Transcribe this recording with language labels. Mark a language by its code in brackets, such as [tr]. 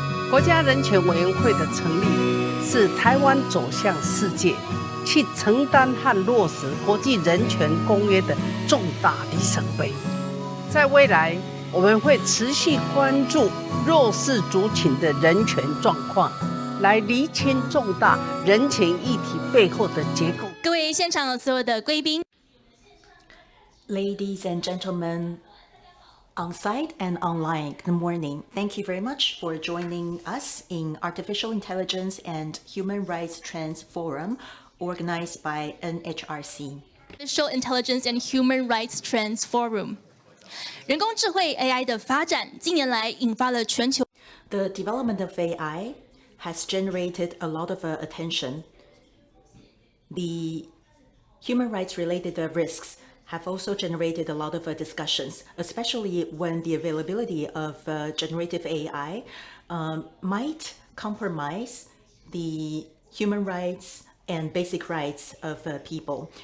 [zh] 国家人权委员会的成立，是台湾走向世界，去承担和落实国际人权公约的重大里程碑。在未来，我们会持续关注弱势族群的人权状况，来厘清重大人权议题背后的结构。各位现场所有的贵宾 [en] Ladies and gentlemen, on-site and online, good morning. Thank you very much for joining us in Artificial Intelligence and Human Rights Trends Forum, organized by NHRC. Artificial Intelligence and Human Rights Trends Forum。 [zh] 人工智慧 AI 的发展，近年来引发了全球。 [en] The development of AI has generated a lot of attention. The human rights related risks have also generated a lot of discussions, especially when the availability of generative AI might compromise the human rights and basic rights of people.